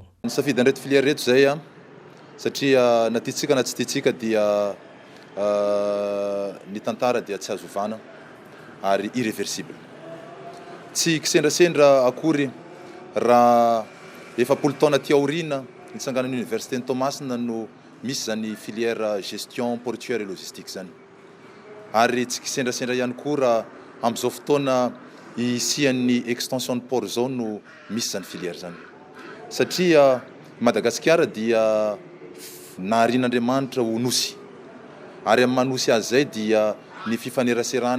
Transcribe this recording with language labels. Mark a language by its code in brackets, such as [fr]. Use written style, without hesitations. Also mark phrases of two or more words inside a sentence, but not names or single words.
[mg] Nisafidy an'ireto filière reto zay satria na tiatsika na tsy tiatsika dia ny tantara dia tsy azovana ary irréversible. Tsy kisendrasendra akory raha efapolo taona ty aorina nitsanganan'ny université ny Thomasina no misy zany [fr] filière gestion portuaire et logistique [mg] zany ary tsy kisendrasendra ihany koa raha amin'izao fotoana isian'ny [fr] extension de port [mg] zao no misy zany filière zany satria Madagasikara dia naharian'Andriamanitra ho nosy ary amin'ny manosy azy zay dia ny fifaneraserana